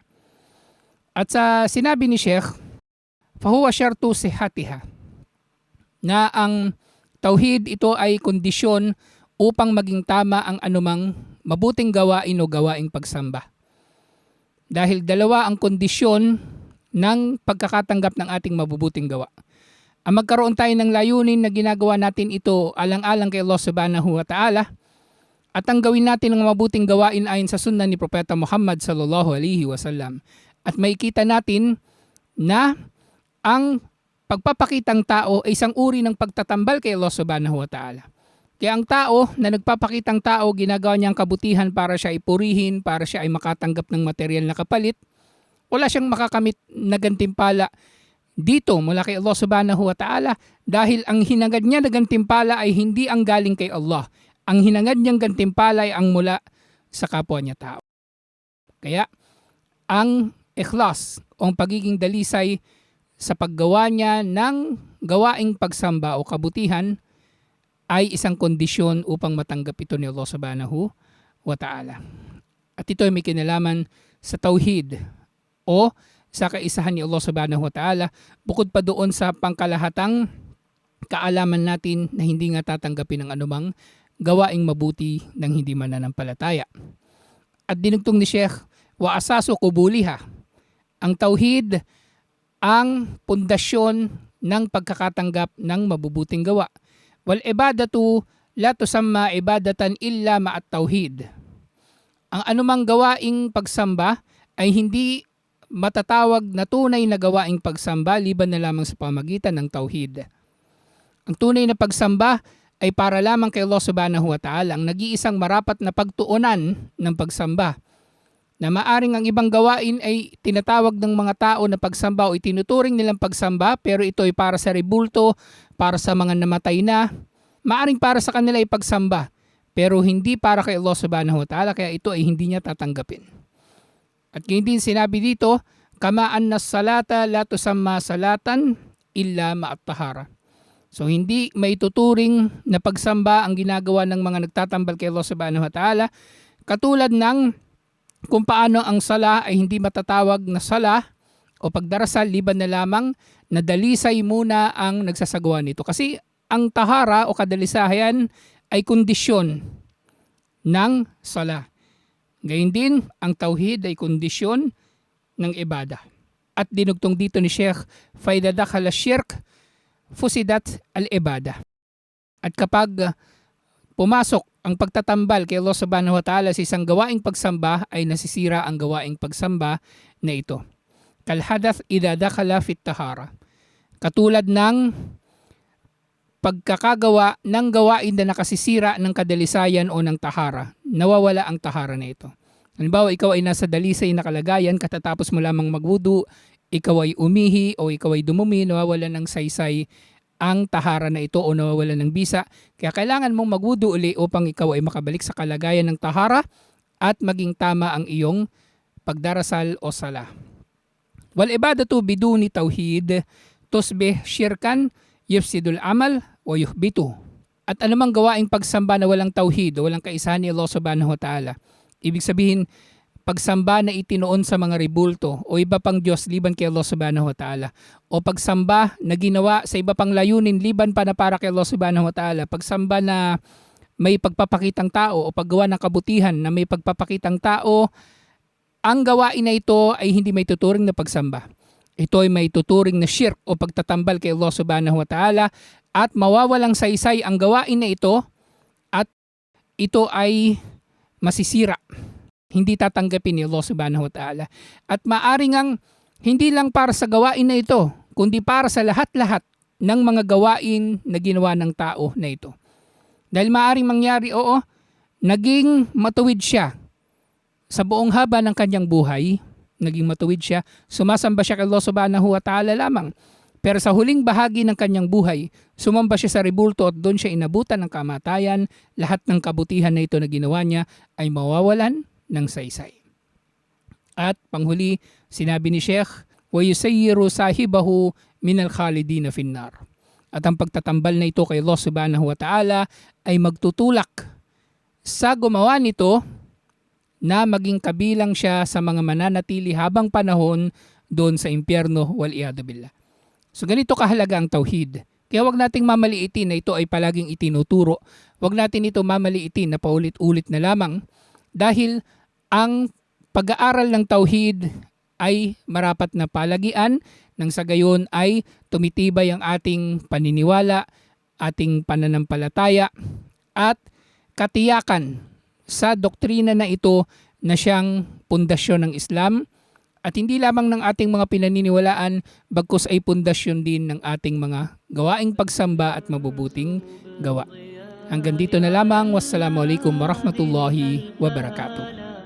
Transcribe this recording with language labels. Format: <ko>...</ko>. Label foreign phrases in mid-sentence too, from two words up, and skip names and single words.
<tl>At sa sinabi ni Sheikh,</tl> <ar>فهو شرط صحتها,</ar> <tl>na ang tauhid ito ay kondisyon upang maging tama ang anumang mabuting gawain o gawaing pagsamba. Dahil dalawa ang kondisyon ng pagkakatanggap ng ating mabubuting gawa. Ang magkaroon tayo ng layunin na ginagawa natin ito alang-alang kay Allah</tl> <ar>سبحانه وتعالى,</ar> <tl>at ang gawin natin ng mabuting gawain ayon sa sunna ni Propeta Muhammad</tl> <ar>صلى الله عليه وسلم.</ar> <tl>At makikita natin na ang pagpapakitang tao ay isang uri ng pagtatambal kay Allah</tl> <ar>سبحانه وتعالى.</ar> <tl>Kaya ang tao na nagpapakitang tao, ginagawa niyang kabutihan para siya ipurihin, para siya ay makatanggap ng material na kapalit, wala siyang makakamit na gantimpala dito mula kay Allah</tl> <ar>سبحانه وتعالى,</ar> <tl>dahil ang hinangad niya na gantimpala ay hindi ang galing kay Allah. Ang hinangad niyang gantimpala ay ang mula sa kapwa niya tao. Kaya ang ikhlas o ang pagiging dalisay sa paggawa niya ng gawaing pagsamba o kabutihan ay isang kondisyon upang matanggap ito ni Allah</tl> <ar>سبحانه وتعالى.</ar> <tl>At ito ay may kinalaman sa tauhid o sa kaisahan ni Allah</tl> <ar>سبحانه وتعالى,</ar> <tl>bukod pa doon sa pangkalahatang kaalaman natin na hindi nga tatanggapin ng anumang gawaing mabuti ng hindi mananampalataya. At dinugtong ni Sheikh,</tl> <ar>وأساس قبولها.</ar> <tl>Ang tauhid ang pundasyon ng pagkakatanggap ng mabubuting gawa.</tl> <ar>والعبادة لا تسمى عبادة إلا مع التوحيد.</ar> <tl>Ang anumang gawaing pagsamba ay hindi matatawag na tunay na gawaing pagsamba liban na lamang sa pamagitan ng tauhid. Ang tunay na pagsamba ay para lamang kay Allah</tl> <ar>سبحانه وتعالى,</ar> <tl>ang nag-iisang marapat na pagtuunan ng pagsamba. Na maaring ang ibang gawain ay tinatawag ng mga tao na pagsamba o itinuturing nilang pagsamba, pero ito ay para sa rebulto, para sa mga namatay na. Maaring para sa kanila ay pagsamba, pero hindi para kay Allah</tl> <ar>سبحانه وتعالى,</ar> <tl>kaya ito ay hindi niya tatanggapin. At ngayon din sinabi dito,</tl> <ar>كما أن الصلاة لا تسمى صلاة إلا مع الطهارة.</ar> <tl>So hindi may tuturing na pagsamba ang ginagawa ng mga nagtatambal kay Allah</tl> <ar>سبحانه وتعالى,</ar> <tl>katulad ng kung paano ang sala ay hindi matatawag na sala o pagdarasal liban na lamang na dalisay muna ang nagsasagawa nito. Kasi ang tahara o kadalisayan ay kondisyon ng sala. Gayun din, ang tauhid ay kondisyon ng ibada. At dinugtong dito ni Sheikh,</tl> <ar>فَإِذَا دَخَلَ الشِّرْكَ فُسِدَتْ الْإِبَادَةِ.</ar> <tl>At kapag pumasok ang pagtatambal kay Allah</tl> <ar>سبحانه وتعالى</ar> <tl>sa isang gawaing pagsamba, ay nasisira ang gawaing pagsamba na ito.</tl> <ar>كالحدث إذا دخل في الطهارة.</ar> <tl>Katulad ng pagkakagawa ng gawain na nakasisira ng kadalisayan o ng tahara. Nawawala ang tahara na ito. Halimbawa, ikaw ay nasa dalisay na kalagayan, katatapos mo lamang magwudu, ikaw ay umihi o ikaw ay dumumi, nawawala ng saysay ang tahara na ito o nawawala ng bisa. Kaya kailangan mong magwudu uli upang ikaw ay makabalik sa kalagayan ng tahara at maging tama ang iyong pagdarasal o sala.</tl> <ar>والعبادة بدون توحيد تصبح شركا يفسد العمل o yuhbitu.</ar> <tl>At anumang gawaing pagsamba na walang tauhid o walang kaisahan ni Allah</tl> <ar>سبحانه وتعالى,</ar> <tl>ibig sabihin pagsamba na itinoon sa mga rebulto o iba pang Diyos liban kay Allah</tl> <ar>سبحانه وتعالى,</ar> <tl>o pagsamba na ginawa sa iba pang layunin liban pa na para kay Allah</tl> <ar>سبحانه وتعالى,</ar> <tl>pagsamba na may pagpapakitang tao o paggawa ng kabutihan na may pagpapakitang tao, ang gawain na ito ay hindi may tuturing na pagsamba. Ito ay may tuturing na shirk o pagtatambal kay Allah</tl> <ar>سبحانه وتعالى,</ar> <tl>at mawawalang saysay ang gawain na ito at ito ay masisira. Hindi tatanggapin ni Allah</tl> <ar>سبحانه وتعالى.</ar> <tl>At maaring ang hindi lang para sa gawain na ito, kundi para sa lahat-lahat ng mga gawain na ginawa ng tao na ito. Dahil maaring mangyari, oo, naging matuwid siya sa buong haba ng kanyang buhay, naging matuwid siya, sumasamba siya kay Allah</tl> <ar>سبحانه وتعالى</ar> <tl>lamang. Pero sa huling bahagi ng kanyang buhay, sumamba siya sa rebulto at doon siya inabutan ng kamatayan. Lahat ng kabutihan na ito na ginawa niya ay mawawalan ng saysay. At panghuli, sinabi ni Sheikh,</tl> <ar>وَيُسَيِّرُ صَاحِبَهُ مِنَ الْخَالِدِينَ فِي النَّارِ.</ar> <tl>At ang pagtatambal na ito kay Allah</tl> <ar>سبحانه وتعالى</ar> <tl>ay magtutulak sa gumawa nito na maging kabilang siya sa mga mananatili habang panahon doon sa impyerno,</tl> <ar>والعياذ بالله.</ar> <tl>So ganito kahalaga ang tauhid. Kaya wag nating mamaliitin na ito ay palaging itinuturo Huwag natin ito mamaliitin na paulit-ulit na lamang dahil ang pag-aaral ng tauhid ay marapat na palagian nang sa gayon ay tumitibay ang ating paniniwala, ating pananampalataya at katiyakan sa doktrina na ito na siyang pundasyon ng Islam at hindi lamang ng ating mga pinaniniwalaan bagkus ay pundasyon din ng ating mga gawaing pagsamba at mabubuting gawa. Hanggang dito na lamang.</tl> <ar>والسلام عليكم ورحمة الله وبركاته.</ar>